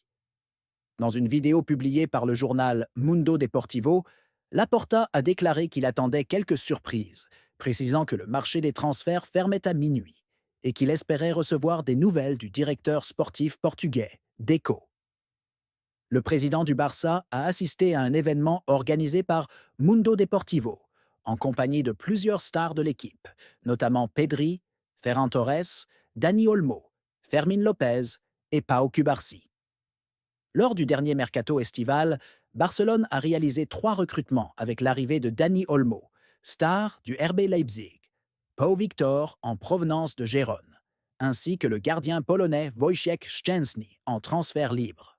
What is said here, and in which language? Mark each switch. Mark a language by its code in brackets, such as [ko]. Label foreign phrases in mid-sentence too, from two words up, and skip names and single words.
[fr] Dans une vidéo publiée par le journal Mundo Deportivo, Laporta a déclaré qu'il attendait quelques surprises, précisant que le marché des transferts fermait à minuit et qu'il espérait recevoir des nouvelles du directeur sportif portugais, Deco. Le président du Barça a assisté à un événement organisé par Mundo Deportivo, en compagnie de plusieurs stars de l'équipe, notamment Pedri, Ferran Torres, Dani Olmo, Fermín López et Pau Cubarsí. Lors du dernier mercato estival, Barcelone a réalisé 3 recrutements avec l'arrivée de Dani Olmo, star du RB Leipzig, Pau Victor en provenance de Gérone, ainsi que le gardien polonais Wojciech Szczęsny en transfert libre.